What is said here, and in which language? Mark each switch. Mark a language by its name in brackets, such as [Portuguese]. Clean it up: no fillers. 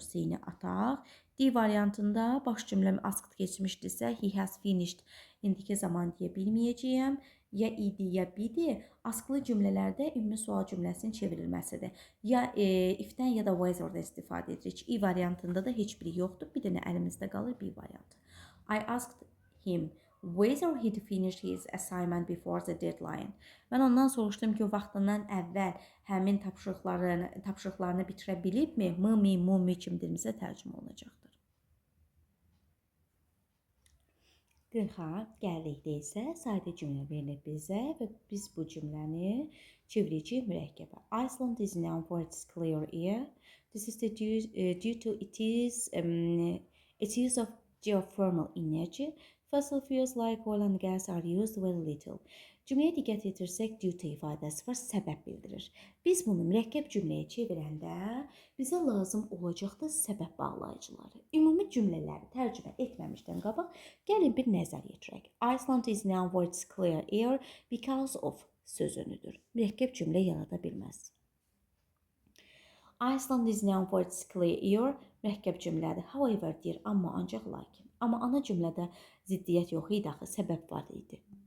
[Azerbaijani] C-ni ataq. D variantında baş cümləm asked keçmişdirsə, he has finished indiki zaman deyə bilməyəcəyəm. Ya idi, ya bidi. Asklı cümlələrdə ümumi sual cümləsinin çevrilməsidir. Ya if-dən, ya da whether-də istifadə edirik. I variantında da heç biri yoxdur. Bir dənə əlimizdə qalır B variantı. [English] I asked him whether he'd finished his assignment before the deadline. [Azerbaijani] Mən ondan soruşdum ki, o vaxtından əvvəl həmin tapşırıqlarını bitirə bilibmi? Mi, mu kimi dilimizə tərcümə olunacaqdır. 40-a gəldikdə isə sadə cümlə verilir bizə və biz bu cümləni çevirəcəyik mürəkkəbə. [English] Iceland is known for its clear air. This is due to its use of geothermal energy. Fossil fuels like oil and gas are used very little. [Azerbaijani] Cümləyə diqqət yetirsək, due to ifadəsi var, səbəb bildirir. Biz bunu mürəkkəb cümləyə çevirəndə bizə lazım olacaqdır səbəb bağlayıcıları. Ümumi cümlələri tərcümə etməmişdən qabaq gəlin bir nəzər yetirək. [English] Iceland is known for its clear air because of sözünüdür. [Azerbaijani] Mürəkkəb cümlə yarada bilməz. Iceland is known for its clear air mürəkkəb cümlədir. However deyir, amma ancaq lakin. Amma ana cümlədə ziddiyyət yox idi, axı səbəb var idi.